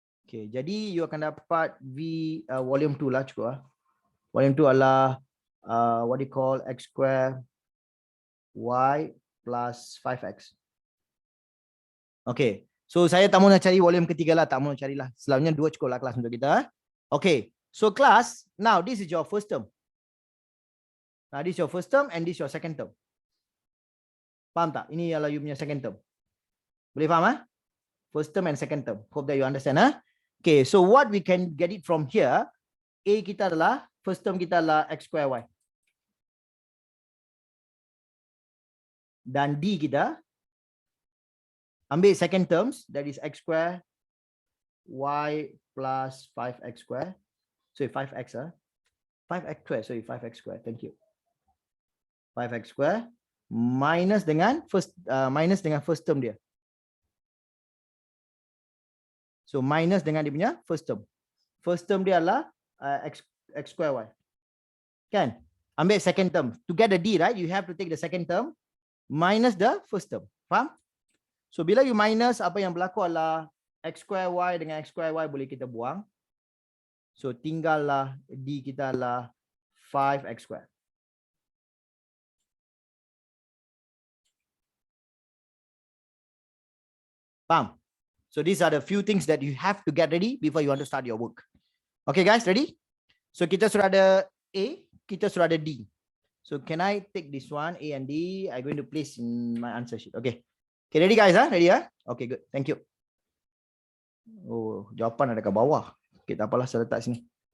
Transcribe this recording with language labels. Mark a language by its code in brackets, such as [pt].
[ms] Okay, jadi you akan dapat volume 2 lah cukup lah. [en] Volume 2 adalah what do you call X square Y plus 5x. Okay. [ms] So saya tak mau nak cari volume ketiga lah. Tak mau carilah. Selalunya 2 cukup lah kelas untuk kita. Okay. [en] So class, now this is your first term. Now this is your first term and this is your second term. [ms] Faham tak? Ini ialah you punya second term. Boleh faham ah? [en] First term and second term. Hope that you understand ah. Okay. So what we can get it from here. [ms] A kita adalah, first term kita adalah x square y. Dan D kita ambil [en] second terms, that is x square y plus 5x square. So 5x 5x square, sorry 5x square. Thank you. 5x square minus dengan first term dia. [ms] So minus dengan dia punya first term. First term dia adalah x square y. Kan? Ambil [en] second term. To get the D, right? You have to take the second term minus the first term. [ms] Faham? So bila you minus, apa yang berlaku adalah x square y dengan x square y boleh kita buang. So tinggallah D kita adalah 5x square. Faham? [en] So these are the few things that you have to get ready before you want to start your work. Okay guys, ready? [ms] So kita sudah ada A, kita sudah ada D. [en] So can I take this one, A and D? I'm going to place in my answer sheet. Okay. Okay, ready guys? Ready? Okay, good. Thank you. [ms] Oh, jawapan ada kat bawah. Okay, tak apalah, saya letak sini.